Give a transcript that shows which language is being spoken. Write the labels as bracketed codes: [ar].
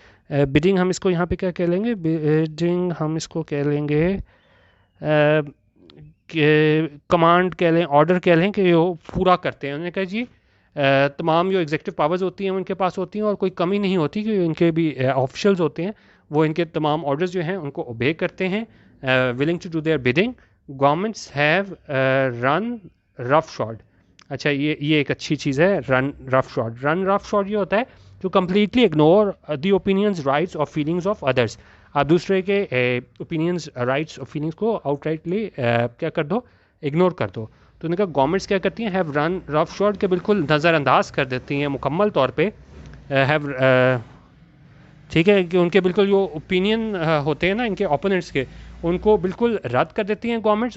[ur] bidding ہم اس کو یہاں پہ کیا کہہ لیں گے, bidding ہم اس کو کہہ لیں گے کہ کمانڈ کہہ لیں, آرڈر کہہ لیں کہ وہ پورا کرتے ہیں. انہوں نے کہا جی تمام جو ایگزیکٹو پاورز ہوتی ہیں ان کے پاس ہوتی ہیں اور کوئی کمی نہیں ہوتی کہ ان کے بھی آفیشلز ہوتے ہیں وہ ان کے تمام آرڈرز جو ہیں ان کو اوبے کرتے ہیں. [en] willing to do their bidding, governments have run roughshod. [ur] اچھا یہ ایک اچھی چیز ہے, run roughshod. [en] run roughshod [ur] یہ ہوتا ہے [en] to completely ignore the opinions, rights or feelings of others. [ur] آپ دوسرے کے opinions, rights اور feelings کو outrightly کیا کر دو, اگنور کر دو. تو ان کا گورنمنٹس کیا کرتی ہیں, [en] have run roughshod [ur] کے بالکل نظر انداز کر دیتی ہیں مکمل طور پہ, have ٹھیک ہے, کہ ان کے بالکل جو اوپینین ہوتے ہیں نا ان کے اوپوننٹس کے, ان کو بالکل رد کر دیتی ہیں گورنمنٹس.